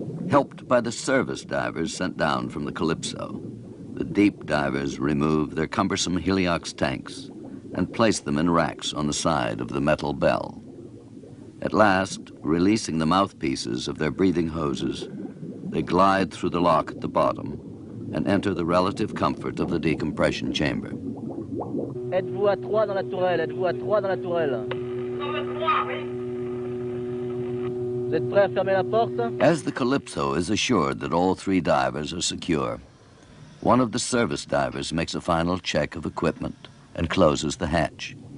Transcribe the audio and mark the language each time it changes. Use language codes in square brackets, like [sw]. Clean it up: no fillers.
[en] Helped by the service divers sent down from the Calypso, the deep divers remove their cumbersome heliox tanks and place them in racks on the side of the metal bell. At last, releasing the mouthpieces of their breathing hoses, they glide through the lock at the bottom and enter the relative comfort of the decompression chamber. [fr] Êtes-vous à 3 dans la tourelle? Êtes-vous à 3 dans la tourelle? Vous êtes prêts à fermer la porte? [en] As the Calypso is assured that all three divers are secure, one of the service divers makes a final check of equipment and closes the hatch.